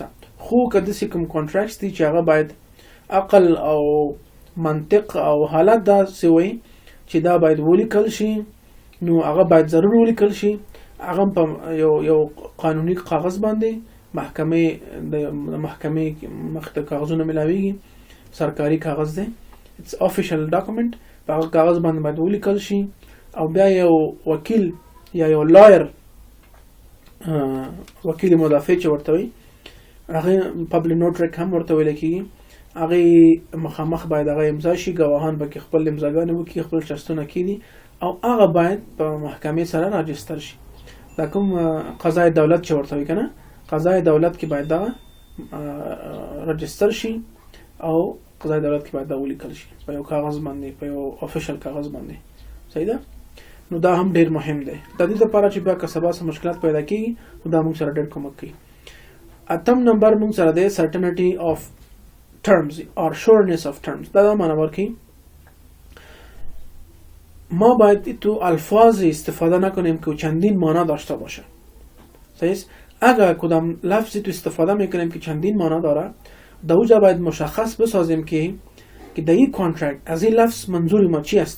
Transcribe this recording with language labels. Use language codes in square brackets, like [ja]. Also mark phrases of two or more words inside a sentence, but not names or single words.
[ps] خو که داسې کوم کانټراکټس دي چې هغه باید عقل او منطق او حالت داسې وي چې دا باید ولیکل شي نو هغه باید ضرور ولیکل شي هغه په یو قانوني کاغذ باندې محکمې مخ ته کاغذونه ملاویږي سرکاري کاغذ دی [en] it's official document [ps] په هغه کاغذ باندې باید ولیکل شي او بیا یو وکیل یا یو لایر وکیل مدافع چې ورته وي هغه [en] public notary [ps] هم ورته ویل کېږي هغې مخامخ باید هغه امضا شي ګواهان به کې خپل امضاګانې وکړي خپل شرطونه کېږي او هغه باید په محکمې سره راجستر شي. دا کوم قضای دولت چې ورته وي که نه قضای دولت کې باید دا رجستر شي او قضای دولت کې باید دا ولیکل شي په یو کاغذ باندې په یو افیشل کاغذ باندې صحیح ده. نو دا هم ډیر مهم دی د دې لپاره چې بیا که سبا څه مشکلات پیدا کېږي نو دا موږ سره ډیر کومک کوي. اتم نمبر موږ سره دی [en] certainty of terms or sureness of terms. [ps] دا معنی ورکوي [fa] ما باید تو الفاظ استفاده نکنیم که چندین معنی داشته باشه صحیح. اگر کدام لفظی تو استفاده میکنیم که چندین معنی داره در اونجا باید مشخص بسازیم که در این کانترکت از این لفظ منظور ما چی هست.